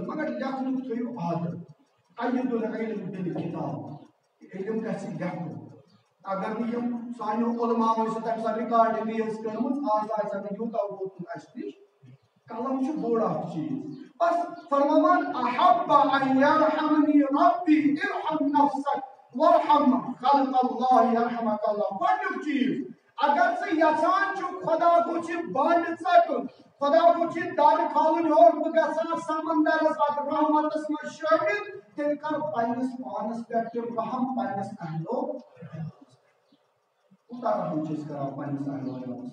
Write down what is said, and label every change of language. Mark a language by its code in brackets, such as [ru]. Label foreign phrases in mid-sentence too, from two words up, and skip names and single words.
[ks] مگر لیکھنُک تھٲیِو عادت. [ar] قید العلم بالکتاب. [ks] علم گژھِ لیکھُن. اگر نہٕ یِم سانیو علماء ٲسۍ تمہِ ساتہٕ رِکاڈِنٛگٕے ٲس کٔرمٕژ آز آسہِ نہٕ یوٗتاہ ووتمُت اسہِ نِش. قلم چھُ بوٚڑ اکھ چیٖز. بس فرماوان [ar] احب ان یرحمنی ربی ارحم نفسک وارحم خلق اللہ یرحمک اللہ. [ks] گۄڈنیُک چیٖز اگر ژٕ یژھان چھُکھ خدا گوٚژھِ بانڈٕ ژٹُن خدا گوٚژھِ در کھالُن ہیوٚر بہٕ گژھٕ ہا سمندرس اتھ رحمتس منٛز شٲمِل تیٚلہِ کر پننِس پانس پٮ۪ٹھ تہِ رحم پننِس اہلو. کوٗتاہ رحم چھِ أسۍ کران پننِس اہلو عیالس.